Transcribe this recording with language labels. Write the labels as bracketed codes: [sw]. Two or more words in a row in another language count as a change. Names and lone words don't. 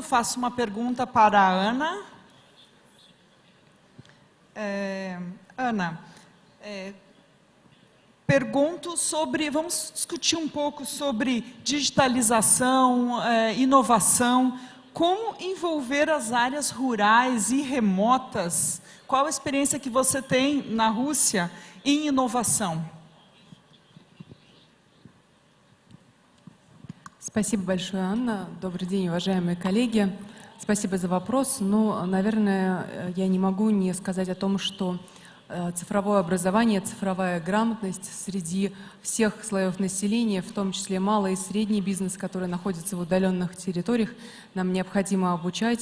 [pt] Faço uma pergunta para a Ana. Ana, pergunto sobre, vamos discutir um pouco sobre digitalização, inovação, como envolver as áreas rurais e remotas. Qual a experiência que você tem na Rússia em inovação? [ru] Спасибо большое, Анна. Добрый день, уважаемые коллеги. Спасибо за вопрос. Ну, наверное, я не могу не сказать о том, что цифровое образование, цифровая грамотность среди всех слоев населения, в том числе малый и средний бизнес, который находится в удаленных территориях, нам необходимо обучать.